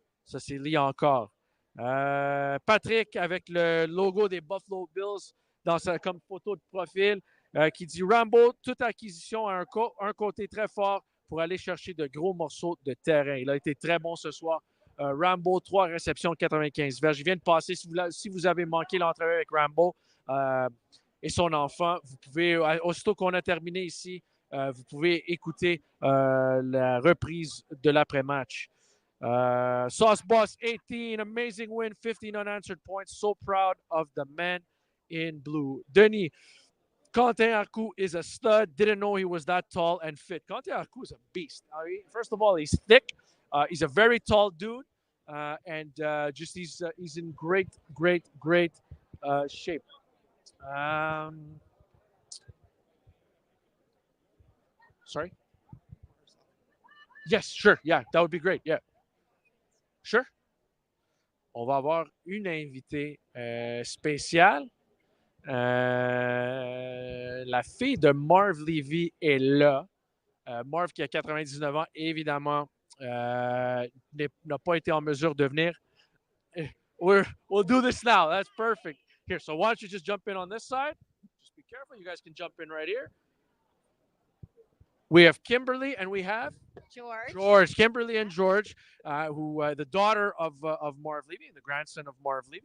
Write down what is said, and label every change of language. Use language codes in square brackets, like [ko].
[fr] Ça, c'est Lee encore. Patrick avec le logo des Buffalo Bills comme photo de profil qui dit « Rambo, toute acquisition a un côté très fort pour aller chercher de gros morceaux de terrain. » Il a été très bon ce soir. Rambo, 3 réceptions, 95 verges. Je viens de passer. Si vous avez manqué l'entrevue avec Rambo et son enfant, vous pouvez, aussitôt qu'on a terminé ici, vous pouvez écouter la reprise de l'après-match. [en] Sauce Boss 18, amazing win, 15 unanswered points. So proud of the men in blue. Denis, Cantin-Arku is a stud. Didn't know he was that tall and fit. Cantin-Arku is a beast. I mean, first of all, he's thick. He's a very tall dude. And just he's in great shape. Sorry? Yes, sure. Yeah, that would be great. Yeah. Sure. [fr] On va avoir une invitée spéciale. La fille de Marv Levy est là. Marv qui a 99 ans, évidemment, n'a pas été en mesure de venir. [en] We'll do this now. That's perfect. Here, so why don't you just jump in on this side? Just be careful. You guys can jump in right here. We have Kimberly and we have George. Kimberly and George, who the daughter of Marv Levy, the grandson of Marv Levy.